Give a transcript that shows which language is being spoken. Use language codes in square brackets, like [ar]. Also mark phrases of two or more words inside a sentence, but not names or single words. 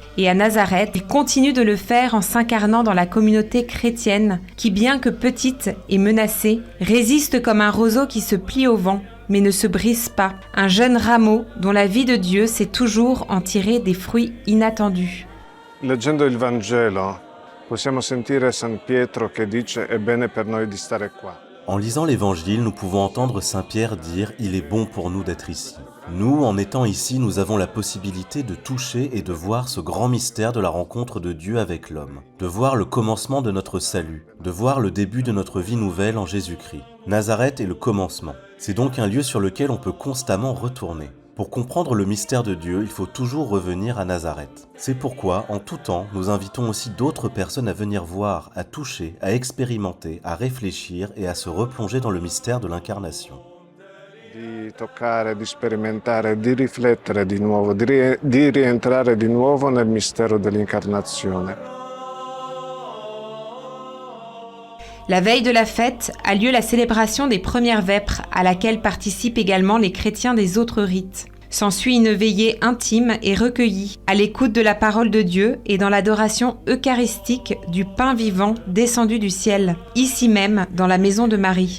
[fr] Et à Nazareth, il continue de le faire en s'incarnant dans la communauté chrétienne qui, bien que petite et menacée, résiste comme un roseau qui se plie au vent, mais ne se brise pas. Un jeune rameau dont la vie de Dieu sait toujours en tirer des fruits inattendus. [it] Leggendo il Vangelo, possiamo sentire San Pietro che dice è bene per noi di stare qua. [fr] En lisant l'Évangile, nous pouvons entendre Saint Pierre dire « Il est bon pour nous d'être ici ». Nous, en étant ici, nous avons la possibilité de toucher et de voir ce grand mystère de la rencontre de Dieu avec l'homme, de voir le commencement de notre salut, de voir le début de notre vie nouvelle en Jésus-Christ. Nazareth est le commencement. C'est donc un lieu sur lequel on peut constamment retourner. Pour comprendre le mystère de Dieu, il faut toujours revenir à Nazareth. C'est pourquoi, en tout temps, nous invitons aussi d'autres personnes à venir voir, à toucher, à expérimenter, à réfléchir et à se replonger dans le mystère de l'incarnation. [it] Di toccare, di sperimentare, di riflettere di nuovo, di rientrare di nuovo nel mistero dell'incarnazione. [fr] La veille de la fête a lieu la célébration des premières vêpres, à laquelle participent également les chrétiens des autres rites. S'ensuit une veillée intime et recueillie, à l'écoute de la parole de Dieu et dans l'adoration eucharistique du pain vivant descendu du ciel, ici même, dans la maison de Marie.